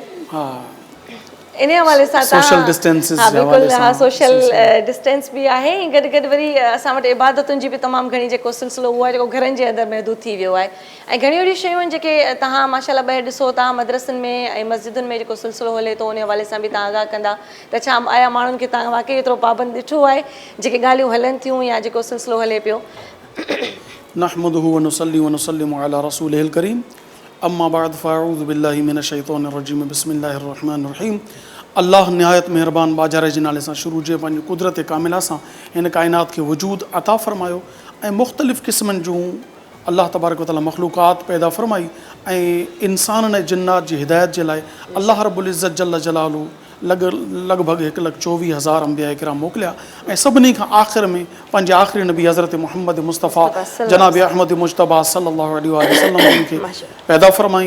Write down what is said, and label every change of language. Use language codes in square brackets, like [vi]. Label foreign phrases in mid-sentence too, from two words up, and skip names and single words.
[sd] इन हवाले सां सोशल डिस्टेंस बि आहे ऐं गॾु गॾु वरी असां वटि इबादतुनि जी बि तमामु घणी जेको सिलसिलो उहो आहे जेको घरनि जे अंदरि महदूद थी वियो आहे ऐं घणियूं अहिड़ियूं शयूं आहिनि जेके तव्हां माशाअल्लाह ॿाहिरि ॾिसो था मदरसनि में ऐं मस्जिदुनि में जेको सिलसिलो हले थो उन हवाले सां बि तव्हां आगाह कंदा त छा आया माण्हुनि खे तव्हां वाक़ई एतिरो पाबंद ॾिठो आहे जेके ॻाल्हियूं हलनि थियूं या जेको सिलसिलो हले पियो? [ar] نحمده ونصلي ونسلم على رسوله الكريم أما بعد فأعوذ بالله من الشيطان الرجيم بسم الله الرحمن الرحيم. [sd] अल्लाह निहायत मेहरबान बाजार जे नाले सां शुरू जे पंहिंजी कुदरत कामिला सां हिन काइनात खे वजूद अता फ़रमायो ऐं मुख़्तलिफ़ क़िस्मनि जूं [ar] الله تبارك وتعالى [sd] मख़लूक़ात पैदा फ़रमाई ऐं इंसान ऐं जिन्नात जी हिदायत जे लाइ [ar] الله رب العزة جل جلاله [sd] लॻभॻि 1,24,000 अंबिया किराम मोकिलिया ऐं सभिनी खां आख़िर में पंहिंजे आख़िरी नबी हज़रत मुहम्मद मुस्तफ़ा जनाब अहमद मुजतबा [ar] صلى الله عليه وسلم [sd] खे पैदा फ़रमाई।